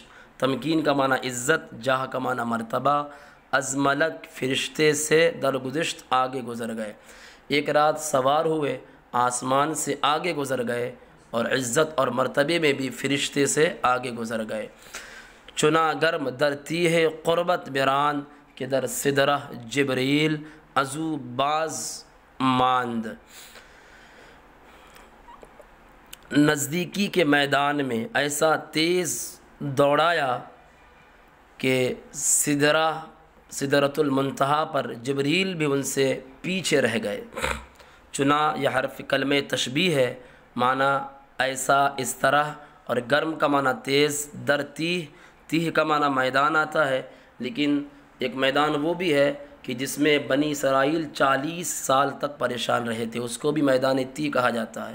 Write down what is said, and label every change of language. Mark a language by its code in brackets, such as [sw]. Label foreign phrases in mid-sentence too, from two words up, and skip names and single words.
[ur] تمکین کا معنی عزت، جاہ کا معنی مرتبہ، [fa] از ملک [ur] فرشتے سے درگزشت آگے گزر گئے۔ ایک رات سوار ہوئے، آسمان سے آگے گزر گئے، اور عزت اور مرتبے میں بھی فرشتے سے آگے گزر گئے۔ [fa] چنا گرم در تیہ قربت بران کہ در سدرہ جبریل ازو باز ماند۔ [ur] نزدیکی کے میدان میں ایسا تیز دوڑایا کہ سدرۃ المنتہا پر جبریل بھی ان سے پیچھے رہ گئے۔ چنا یہ حرف کلمہ تشبیہ ہے، معنی ایسا اس طرح، اور گرم کا معنی تیز، [fa] در تیہ [ur] کا معنی میدان آتا ہے، لیکن ایک میدان وہ بھی ہے کہ جس میں بنی اسرائیل 40 سال تک پریشان رہے تھے، اس کو بھی میدان تیہ کہا جاتا ہے۔